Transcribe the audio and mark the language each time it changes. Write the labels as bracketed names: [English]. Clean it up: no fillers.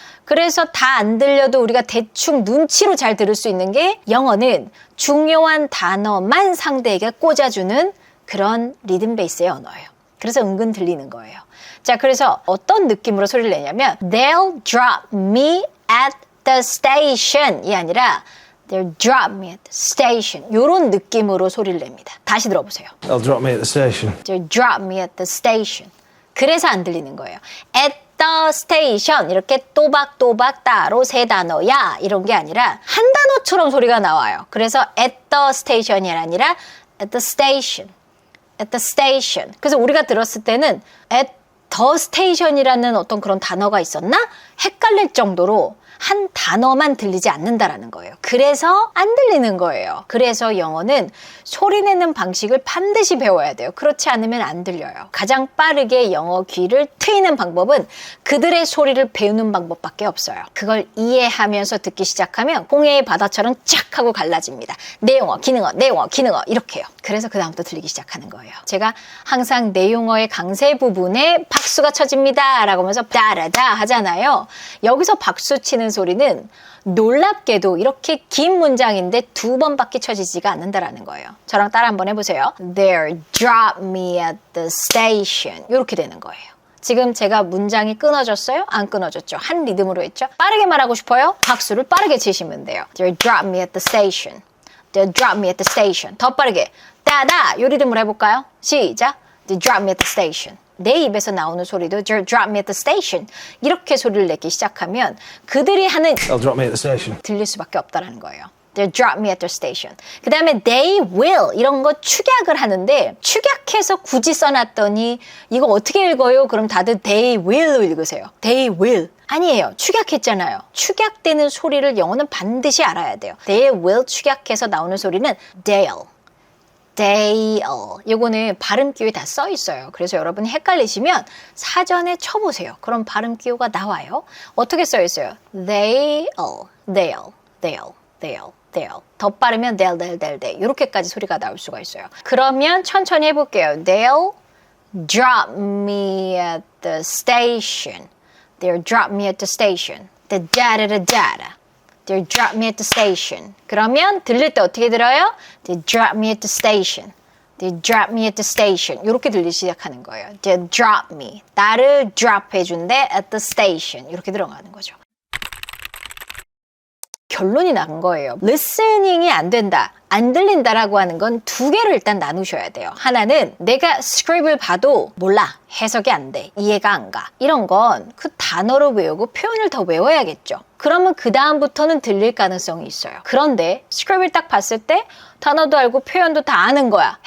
[Korean] 그래서 다 안 들려도 우리가 대충 눈치로 잘 들을 수 있는 게 영어는 중요한 단어만 상대에게 꽂아주는 그런 리듬 베이스의 언어예요. 그래서 은근 들리는 거예요. 자, 그래서 어떤 느낌으로 소리를 내냐면 [English] They'll drop me at the station [Korean] 이 아니라 They'll drop me at the station 이런 느낌으로 소리를 냅니다. 다시 들어보세요. [English] They'll drop me at the station. They'll drop me at the station. [Korean] 그래서 안 들리는 거예요. [English] At the station [Korean] 이렇게 또박또박 따로 세 단어야 이런 게 아니라 한 단어처럼 소리가 나와요. [English] 그래서 at the station이 아니라 at the station, at the station. [Korean] 그래서 우리가 들었을 때는 [English] at the station [Korean] 이라는 어떤 그런 단어가 있었나? 헷갈릴 정도로 한 단어만 들리지 않는다라는 거예요. 그래서 안 들리는 거예요. 그래서 영어는 소리 내는 방식을 반드시 배워야 돼요. 그렇지 않으면 안 들려요. 가장 빠르게 영어 귀를 트이는 방법은 그들의 소리를 배우는 방법밖에 없어요. 그걸 이해하면서 듣기 시작하면 홍해의 바다처럼 쫙 하고 갈라집니다. 내 영어, 기능어, 내 영어, 기능어 이렇게요. 그래서 그 다음부터 들리기 시작하는 거예요. 제가 항상 내 영어의 강세 부분에 박수가 쳐집니다 라고 하면서 따라다 하잖아요. 여기서 박수 치는 소리는 놀랍게도 이렇게 긴 문장인데 2번밖에 쳐지지가 않는다라는 거예요. 저랑 따라 한번 해보세요. [English] There, drop me at the station. [Korean] 이렇게 되는 거예요. 지금 제가 문장이 끊어졌어요? 안 끊어졌죠? 한 리듬으로 했죠? 빠르게 말하고 싶어요? 박수를 빠르게 치시면 돼요. [English] There, drop me at the station. There, drop me at the station. [Korean] 더 빠르게. 따다! 요 리듬으로 해볼까요? 시작. [English] There, drop me at the station. [Korean] 내 입에서 나오는 소리도 [English] drop me at the station [Korean] 이렇게 소리를 내기 시작하면 그들이 하는 [English] They'll drop me at the station. [Korean] 들릴 수밖에 없다라는 거예요. [English] They'll drop me at the station. [Korean] 그 다음에 [English] they will [Korean] 이런 거 축약을 하는데 축약해서 굳이 써놨더니 이거 어떻게 읽어요? 그럼 다들 they will로 읽으세요. [English] They will. [Korean] 아니에요. 축약했잖아요. 축약되는 소리를 영어는 반드시 알아야 돼요. [English] They will [Korean] 축약해서 나오는 소리는 they'll. [English] Dale. [Korean] 요거는 발음 기호에 다 써 있어요. 그래서 여러분이 헷갈리시면 사전에 쳐보세요. 그럼 발음 기호가 나와요. 어떻게 써 있어요? [English] They'll, they'll, they'll, they'll, they'll. 더 빠르면 they'll, they'll, they'll, they'll. [Korean] 이렇게까지 소리가 나올 수가 있어요. 그러면 천천히 해볼게요. [English] They'll drop me at the station. They'll drop me at the station. The da-da-da-da-da. They'll drop me at the station. [Korean] 그러면 들릴 때 어떻게 들어요? [English] They'll drop me at the station. They'll drop me at the station. [Korean] 이렇게 들리기 시작하는 거예요. [English] They'll drop me. [Korean] 나를 drop 해준대 [English] at the station. [Korean] 이렇게 들어가는 거죠. 결론이 난 거예요. 리스닝이 안 된다, 안 들린다라고 하는 건 두 개를 일단 나누셔야 돼요. 하나는 내가 스크립을 봐도 몰라, 해석이 안 돼, 이해가 안 가. 이런 건 그 단어를 외우고 표현을 더 외워야겠죠. 그러면 그 다음부터는 들릴 가능성이 있어요. 그런데 스크립을 딱 봤을 때 단어도 알고 표현도 다 아는 거야.